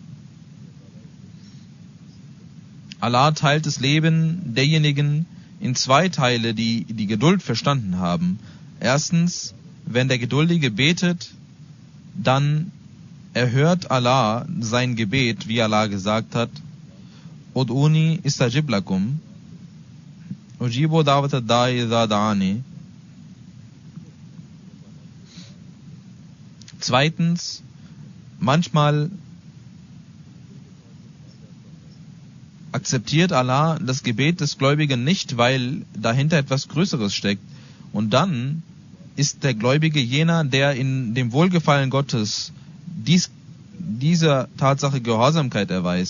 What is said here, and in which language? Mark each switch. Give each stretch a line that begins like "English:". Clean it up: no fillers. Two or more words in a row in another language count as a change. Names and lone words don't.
German: Allah teilt das Leben derjenigen in zwei Teile, die die Geduld verstanden haben. Erstens, wenn der Geduldige betet, dann erhört Allah sein Gebet, wie Allah gesagt hat,
Arabic: ادعوني أستجب لكم أجيب دعوة الداع إذا دعان.
German: Zweitens, manchmal akzeptiert Allah das Gebet des Gläubigen nicht, weil dahinter etwas Größeres steckt. Und dann ist der Gläubige jener, der in dem Wohlgefallen Gottes dieser Tatsache Gehorsamkeit erweist.